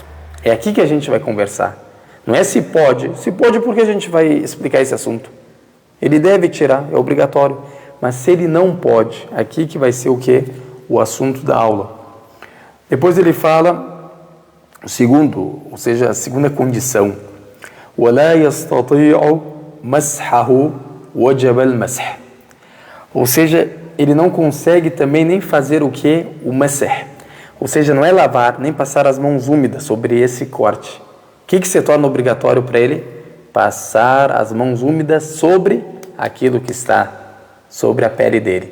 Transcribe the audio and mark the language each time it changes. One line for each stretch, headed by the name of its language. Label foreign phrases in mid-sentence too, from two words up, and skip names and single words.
Portuguese: É aqui que a gente vai conversar. Não é se pode porque a gente vai explicar esse assunto. Ele deve tirar, é obrigatório. Mas se ele não pode, aqui que vai ser o que? O assunto da aula. Depois ele fala o segundo, ou seja, a segunda condição.
Arabic: وَلَا يَسْتَطِيعُ مَسْحَهُ وَجَبَ الْمَسْحِ.
Portuguese: Ou seja, ele não consegue também nem fazer o que? O masah. Ou seja, não é lavar, nem passar as mãos úmidas sobre esse corte. O que se torna obrigatório para ele? Passar as mãos úmidas sobre aquilo que está sobre a pele dele.